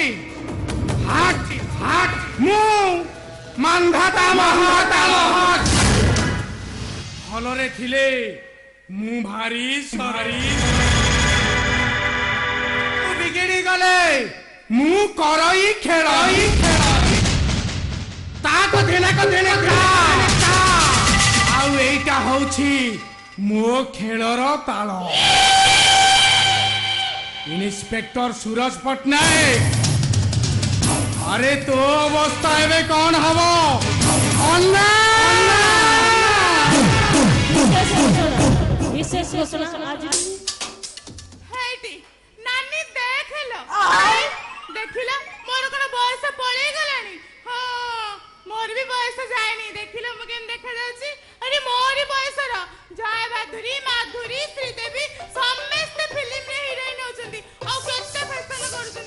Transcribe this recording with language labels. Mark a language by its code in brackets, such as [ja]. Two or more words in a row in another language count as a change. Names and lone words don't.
[or] ହାଟ ହାଟ ମୁଁ ମାନ୍ଧାତା ମହାତାଳ ଭଲରେ ଥିଲେ ମୁଁ ଭାରି ସରି ବିଗିଡ଼ି ଗଲେ ମୁଁ କରଇ ଖେଳଇ ତାକୁ ଦିନେ ଆଉ ଏଇଟା ହଉଛି ମୋ ଖେଳର ତାଳ। ଇନ୍ସପେକ୍ଟର ସୁରଜ ପଟ୍ଟନାୟକ ଆରେ ତୋ ଅବସ୍ଥା ଏବେ କ'ଣ ହବ? [hi] विशेष घोषणा आज [or] ହେଇଟି ନାନୀ ଦେଖିଲ ଦେଖିଲ ମୋର କଣ ବୟସ ପଳେଇ ଗଲାଣି? ହଁ ମୋର ବି ବୟସ ଯାଇନି। ଦେଖିଲ ମୁଁ କେମିତି ଦେଖାଯାଉଛି? ଆରେ ମୋରି ବୟସର ଜୟ ବାଧୁରୀ ମାଧୁରୀ ଶ୍ରୀଦେବୀ ସମସ୍ତେ ଫିଲ୍ମରେ ହିରୋଇନ ହଉଛନ୍ତି ଆଉ କେତେ ଫ୍ୟାସନ କରୁଛନ୍ତି।